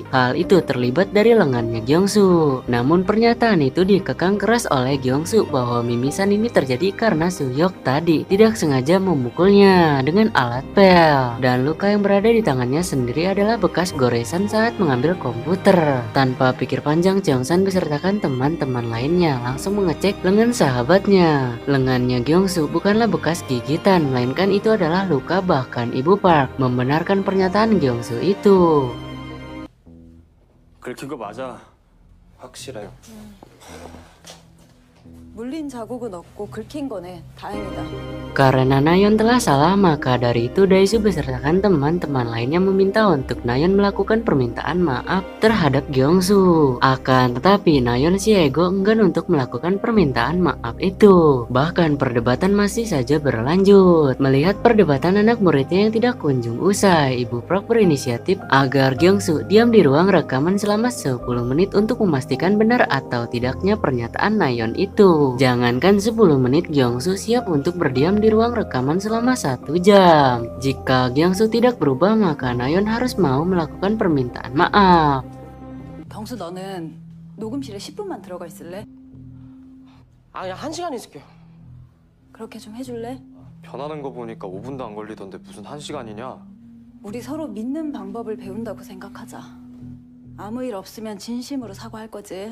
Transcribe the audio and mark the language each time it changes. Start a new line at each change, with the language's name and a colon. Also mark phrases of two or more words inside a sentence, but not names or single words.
Indonesian: Hal itu terlibat dari lengannya Gyeongsu. Namun pernyataan itu dikekang keras oleh Gyeongsu bahwa mimisan ini terjadi karena Suhyok tadi tidak sengaja memukulnya dengan alat pel, dan luka yang berada di tangannya sendiri adalah bekas goresan saat mengambil komputer. Tanpa pikir panjang, Cheongsan besertakan teman-teman lainnya langsung mengecek lengan sahabatnya. Lengannya Gyeongsu bukanlah bekas gigitan, melainkan itu adalah luka. Bahkan Ibu Park membenarkan pernyataan Gyeongsu itu.
Korean: 긁힌 거 맞아. 확실해. 물린 자국은 없고 긁힌 거네. 다행이다.
Indonesian: Karena Nayeon telah salah, maka dari itu Daesu besertakan teman-teman lainnya meminta untuk Nayeon melakukan permintaan maaf terhadap Gyeongsu. Akan tetapi Nayeon si ego enggan untuk melakukan permintaan maaf itu. Bahkan perdebatan masih saja berlanjut. Melihat perdebatan anak muridnya yang tidak kunjung usai, Ibu Park berinisiatif agar Gyeongsu diam di ruang rekaman selama 10 menit untuk memastikan benar atau tidaknya pernyataan Nayeon itu. Jangankan 10 menit, Gyeongsu siap untuk berdiam di ruang rekaman selama 1 jam. Jika Gyeongsu tidak berubah, maka Nayeon harus mau melakukan permintaan maaf.
Korean: 경수 너는 녹음실에 10분만 들어가 있을래? 그냥 1시간 있을게요. 그렇게 좀 해줄래? 변하는 거 보니까 5분도 안 걸리던데 무슨 1시간이냐? 우리 서로 믿는 방법을 배운다고 생각하자. 아무 일 없으면 진심으로 사과할 거지?